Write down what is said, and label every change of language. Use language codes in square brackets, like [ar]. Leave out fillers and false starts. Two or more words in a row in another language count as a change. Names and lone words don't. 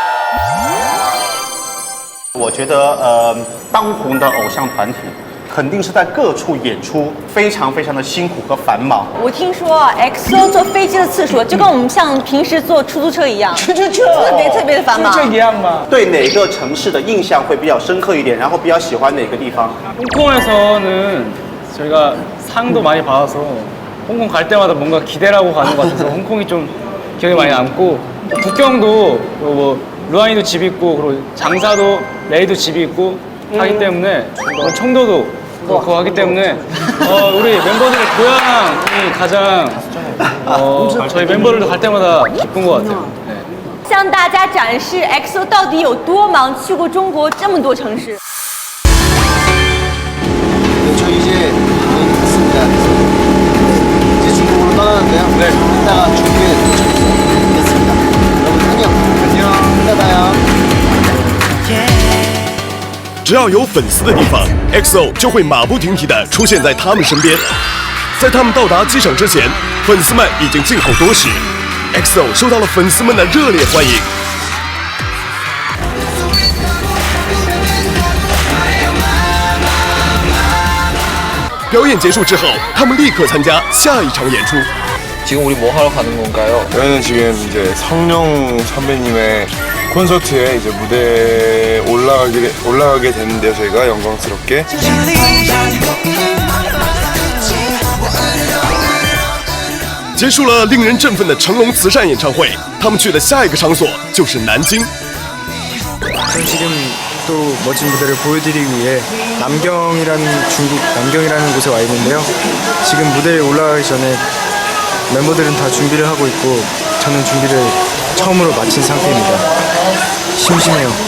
[zh] 我觉得当红的偶像团体肯定是在各处演出，非常的辛苦和繁忙。我听说 XO 坐飞机的次数就跟我们像平时坐出租车一样，特别的繁忙。这样吗？对哪个城市的印象会比较深刻一点？然后比较喜欢哪个地方？ [ko] 홍콩에서는 저희가 상도 많이 받아서 홍콩 갈 때마다 뭔가 기대라고 가는 것 같아서 홍콩이 좀 기억에 많이 남고 북경도 뭐 루안이도 집 있고 그리고 장사도 레이도 집이 있고 하기 때문에 청도도 그렇고 하기 때문에 우리 멤버들의 고향이 가장 저희 멤버들도 갈 때마다 기쁜 것 같아요. 네. [zh] 向大家展示 XO 到底有多忙，去过中国这么多城市。 [ko] 저 이제 갔습니다. 이제 중국으로 떠나는데요. 네. 이따가 중국에 도착했습니다. 여러분 안녕. 이따 봐요. [zh] 只要有粉丝的地方 ，XO 就会马不停蹄地出现在他们身边。在他们到达机场之前，粉丝们已经静候多时。，EXO 受到了粉丝们的热烈欢迎。表演结束之后，他们立刻参加下一场演出。 [ko] 지금 우리 뭐 하러 가는 건가요? 저희는 지금 이제 성룡 선배님의 콘서트에 이제 무대에 올라가게 됐는데요. 저희가 영광스럽게. [zh] 结束了令人振奋的成龙慈善演唱会，他们去的下一个场所就是南京。 [ko] 저는 지금 또 멋진 무대를 보여드리기 위해 중국 남경이라는 곳에 와 있는데요. 지금 무대에 올라가기 전에 멤버들은 다 준비를 하고 있고 저는 준비를 처음으로 마친 상태입니다. 심심해요.